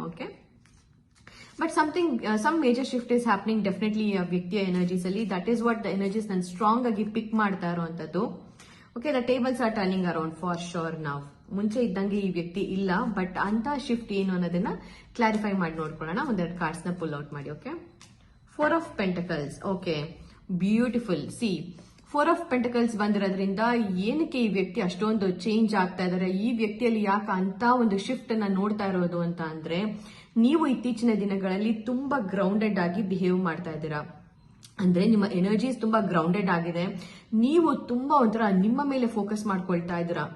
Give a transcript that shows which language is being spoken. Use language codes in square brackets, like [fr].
[en] okay, but some major shift is happening definitely [kn] ಆ ವ್ಯಕ್ತಿಯ energies ಅಲ್ಲಿ. [en] that is what the energies [kn] ನಾನು strong ಆಗಿ ಪಿಕ್ ಮಾಡ್ತಾ ಇರುವಂತದ್ದು. [en] Okay, the tables are turning around for sure. [kn] ನಾವು ಮುಂಚೆ ಇದ್ದಂಗೆ ಈ ವ್ಯಕ್ತಿ ಇಲ್ಲ, ಬಟ್ ಅಂತ ಶಿಫ್ಟ್ ಏನು ಅನ್ನೋದನ್ನ ಕ್ಲಾರಿಫೈ ಮಾಡಿ ನೋಡ್ಕೊಳ್ಳೋಣ. ಒಂದೆರಡು ಕಾರ್ಡ್ಸ್ ನ ಪುಲ್ ಔಟ್ ಮಾಡಿ. Okay, 4 of Pentacles. Okay, beautiful. C 4 of Pentacles ಬಂದಿರೋದ್ರಿಂದ ಏನಕ್ಕೆ ಈ ವ್ಯಕ್ತಿ ಅಷ್ಟೊಂದು ಚೇಂಜ್ ಆಗ್ತಾ ಇದಾರೆ, ಈ ವ್ಯಕ್ತಿಯಲ್ಲಿ ಯಾಕೆ ಅಂತ ಒಂದು ಶಿಫ್ಟ್ ಅನ್ನ ನೋಡ್ತಾ ಇರೋದು ಅಂತ ಅಂದ್ರೆ, ನೀವು ಇತ್ತೀಚಿನ ದಿನಗಳಲ್ಲಿ ತುಂಬಾ ಗ್ರೌಂಡೆಡ್ ಆಗಿ ಬಿಹೇವ್ ಮಾಡ್ತಾ ಇದ್ದೀರಾ. ಅಂದ್ರೆ ನಿಮ್ಮ ಎನರ್ಜೀಸ್ ತುಂಬಾ ಗ್ರೌಂಡೆಡ್ ಆಗಿದೆ, ನೀವು ತುಂಬಾ ಒಂಥರ ನಿಮ್ಮ ಮೇಲೆ ಫೋಕಸ್ ಮಾಡ್ಕೊಳ್ತಾ ಇದ್ದೀರಾ.